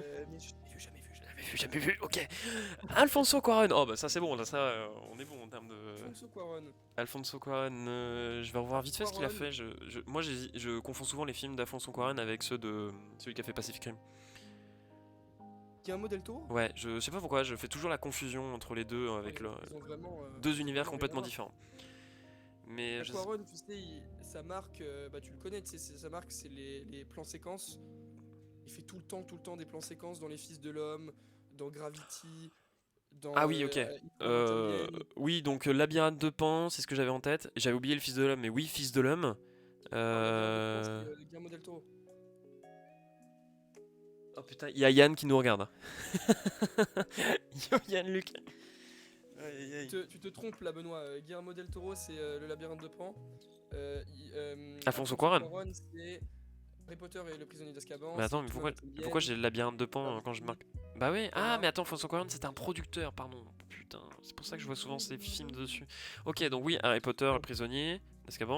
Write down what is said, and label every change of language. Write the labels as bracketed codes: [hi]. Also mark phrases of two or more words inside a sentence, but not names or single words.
[fr] Mais je l'ai vu, jamais vu, jamais vu. Jamais vu, ok. Alfonso Cuarón, oh bah ça c'est bon, là ça on est bon en termes de... Alfonso Cuarón. Alfonso Cuarón, je vais revoir vite fait ce qu'il a Cuarón. fait. Moi je confonds souvent les films d'Alfonso Cuarón avec ceux de celui qui a fait Pacific Rim. Guillermo del Toro. Ouais, je sais pas pourquoi, je fais toujours la confusion entre les deux avec Ils ont vraiment, deux ils ont univers vraiment rien à complètement voir. différents. Mais je sais... Quaron, tu sais, sa marque, bah tu le connais, tu sais, sa marque, c'est les plans séquences. Il fait tout le temps des plans séquences dans Les Fils de l'Homme, dans Gravity, dans Ah oui, ok. Eternal Game. Oui, donc Labyrinthe de Pan, c'est ce que j'avais en tête. J'avais oublié le Fils de l'homme, mais oui, Fils de l'homme. Non, Labyrinthe de Pan, Euh... c'est Guillermo del Toro. Oh putain, il y a Yann qui nous regarde. Yo Yann Luc. Aïe, aïe, aïe. Tu te trompes là, Benoît. Guillermo del Toro, c'est Le Labyrinthe de Pan. Alfonso Alfonso Cuarón. Cuarón, c'est Harry Potter et le prisonnier d'Azkaban. Mais attends, C'est mais Tout pourquoi Manhattan j'ai le Labyrinthe de Pan quand je marque... Bah oui, ah Voilà. mais attends, Alfonso Cuarón c'était un producteur, pardon. Putain, c'est pour ça que je vois souvent ces films dessus. Ok, donc oui, Harry Potter, le prisonnier, d'Azkaban.